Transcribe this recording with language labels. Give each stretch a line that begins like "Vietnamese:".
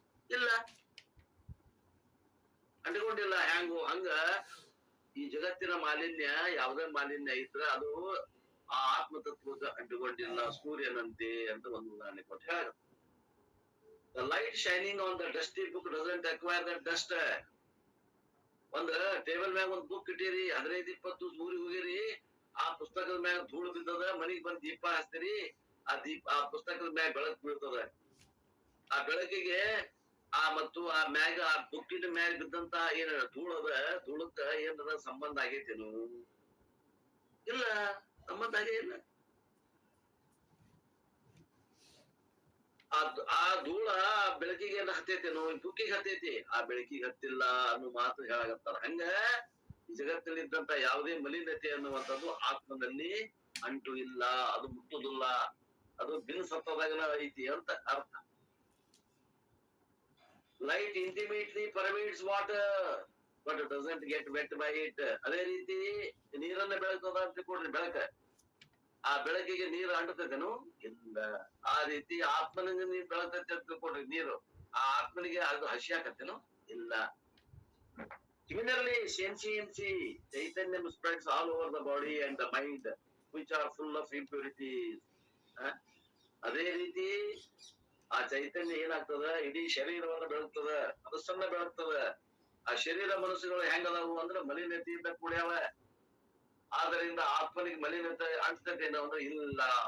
Kannada: ಇಲ್ಲ, ಅಂಟ್ಕೊಂಡಿಲ್ಲ. ಹಂಗ ಈ ಜಗತ್ತಿನ ಮಾಲಿನ್ಯ, ಯಾವುದೇ ಮಾಲಿನ್ಯ ಇದ್ರೆ ಅದು ಆ ಆತ್ಮತತ್ವಕ್ಕೆ ಅಂಟುಕೊಂಡಿಲ್ಲ, ಸೂರ್ಯನಂತೆ ಅಂತ ಒಂದು ಉದಾಹರಣೆ ಕೊಟ್ಟು ಹೇಳ.
English: The light shining on the dusty book doesn't acquire that dust.
Kannada: ಒಂದ್ ಟೇಬಲ್ ಮ್ಯಾಗ ಒಂದ್ ಬುಕ್ ಇಟ್ಟಿರಿ, 15-20 ಊರಿಗೆ ಹೋಗಿರಿ, ಆ ಪುಸ್ತಕದ ಮ್ಯಾಗ ಧೂಳು ಬಿದ್ದದ, ಮನಿಗ್ ಬಂದ್ ದೀಪ ಹಚ್ತೀರಿ, ಆ ಪುಸ್ತಕದ ಮ್ಯಾಗ ಬೆಳಕು ಬೀಳ್ತದ. ಆ ಬೆಳಕಿಗೆ ಮತ್ತು ಆ ಮ್ಯಾಗ, ಆ ಬುಕ್ಕಿನ ಮ್ಯಾಗ ಬಿದ್ದಂತ ಏನ ಧೂಳು ಅದ, ಧೂಳಕ್ಕ ಏನದ ಸಂಬಂಧ ಆಗೈತೇನು? ಇಲ್ಲ, ಸಂಬಂಧ ಆಗೇ ಇಲ್ಲ. ಆ ಧೂಳ ಬೆಳಕಿಗೆ ಹತ್ತೈತೇನೋ, ಬುಕ್ಕಿಗೆ ಹತ್ತೈತಿ, ಆ ಬೆಳಕಿಗೆ ಹತ್ತಿಲ್ಲ ಅನ್ನೋ ಮಾತು ಹೇಳಾಗತ್ತಾರ. ಹಂಗ ಈ ಜಗತ್ತಲ್ಲಿದ್ದಂತ ಯಾವುದೇ ಮಲಿನತೆ ಅನ್ನುವಂಥದ್ದು ಆತ್ಮದಲ್ಲಿ ಅಂಟು ಇಲ್ಲ, ಅದು ಮುಟ್ಟುದಿಲ್ಲ, ಅದು ಬಿನ್ ಸತ್ತದಾಗನ ಐತಿ ಅಂತ ಅರ್ಥ.
English: Light intimately pervades water but doesn't get wet by it.
Kannada: ಅದೇ ರೀತಿ ನೀರನ್ನ ಬೆಳಕದ ಅಂತ ಕೊಡ್ರಿ, ಬೆಳಕ, ಆ ಬೆಳಕಿಗೆ ನೀರು ಅಂಟತೈತೇನು? ಇಲ್ಲ. ಆ ರೀತಿ ಆತ್ಮನಿಗೆ ನೀರು ಬೆಳಕೈತೆ ಅಂತ ತಿಳ್ಕೊಡ್ರಿ, ನೀರು ಆ ಆತ್ಮನಿಗೆ ಅದು ಹಸಿ ಹಾಕತ್ತೇನು? ಇಲ್ಲ.
English: Similarly, sentiency, Chaitanya spreads all over the body and the mind. Which are full of impurities.
Kannada: ಅದೇ ರೀತಿ ಆ ಚೈತನ್ಯ ಏನಾಗ್ತದ, ಇಡೀ ಶರೀರವನ್ನು ಬೆಳಗ್ತದ, ಮನಸ್ಸನ್ನ ಬೆಳಗ್ತದ. ಆ ಶರೀರ ಮನಸ್ಸುಗಳು ಹೆಂಗದಾವು ಅಂದ್ರೆ ಮಲಿನತೆಯಿಂದ ಕೂಡ್ಯಾವ. ಆದ್ದರಿಂದ ಆತ್ಮನಿಗೆ ಮಲಿನತೆ ಅಂಟತೆ ಅಂದ್ರೆ ಇಲ್ಲ.